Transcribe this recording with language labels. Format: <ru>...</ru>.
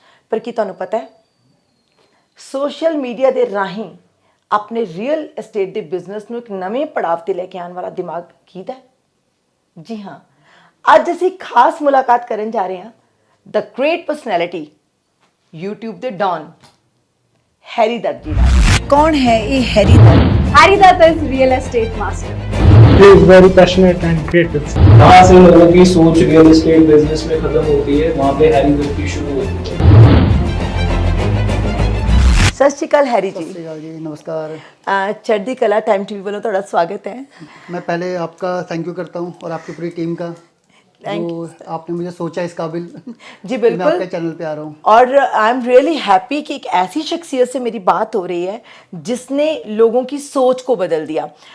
<pa>ਪਰ ਕੀ ਤੁਹਾਨੂੰ ਪਤਾ ਹੈ, ਸੋਸ਼ਲ ਮੀਡੀਆ ਦੇ ਰਾਹੀਂ ਆਪਣੇ ਰੀਅਲ ਐਸਟੇਟ ਦੇ ਬਿਜ਼ਨਸ ਨੂੰ ਇੱਕ ਨਵੇਂ ਪੜਾਅ ਤੇ ਲੈ ਕੇ ਆਉਣ ਵਾਲਾ ਦਿਮਾਗ ਕਿਹਦਾ ਹੈ? ਜੀ ਹਾਂ, ਅੱਜ ਅਸੀਂ ਖਾਸ ਮੁਲਾਕਾਤ ਕਰਨ ਜਾ ਰਹੇ ਹਾਂ ਦ ਗ੍ਰੇਟ ਪਰਸਨੈਲਿਟੀ YouTube ਦੇ ਡॉन हैरीदत्त जी ਨਾਲ।</pa> <hi>कौन है ये हैरीदत्त?</hi> <en>हैरीदत्त is real estate master. He is very passionate and creative.</en> <hi>जहाँ से लोगों की सोच रियल एस्टेट बिजनेस में खत्म होती है, वहाँ पे हैरीदत्त की शुरू होती है।</hi> <pa>ਸਤਿ ਸ਼੍ਰੀ ਅਕਾਲ हैरी जी।</pa> <hi>जी नमस्कार।</hi> <pa>चढ़दी कला टाइम टीवी वालों ਤੁਹਾਡਾ ਸਵਾਗਤ है।</pa> <hi>मैं पहले आपका थैंक यू करता हूँ और आपकी पूरी टीम का, जो आपने मुझे सोचा इस काबिल जी मैं बिल्कुल आपके चैनल पे आ रहा हूँ। और</hi> <en>I am really happy</en> <hi>कि एक ऐसी शख्सियत से मेरी बात हो रही है जिसने लोगों की सोच को बदल दिया।</hi>